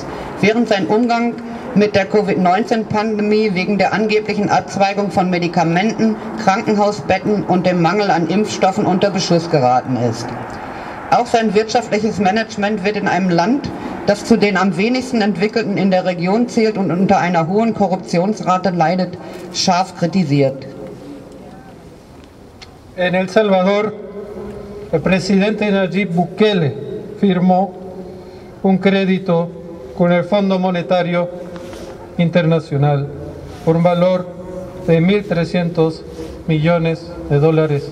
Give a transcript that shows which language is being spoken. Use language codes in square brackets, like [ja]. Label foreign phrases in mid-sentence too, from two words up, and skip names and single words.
[de] Während sein Umgang mit der Covid-19-Pandemie wegen der angeblichen Abzweigung von Medikamenten, Krankenhausbetten und dem Mangel an Impfstoffen unter Beschuss geraten ist. Auch sein wirtschaftliches Management wird in einem Land, das zu den am wenigsten entwickelten in der Region zählt und unter einer hohen Korruptionsrate leidet, scharf kritisiert. [es] En El Salvador, el presidente Nayib Bukele firmó un crédito con el Fondo Monetario Internacional por un valor de 1.300 millones de dólares.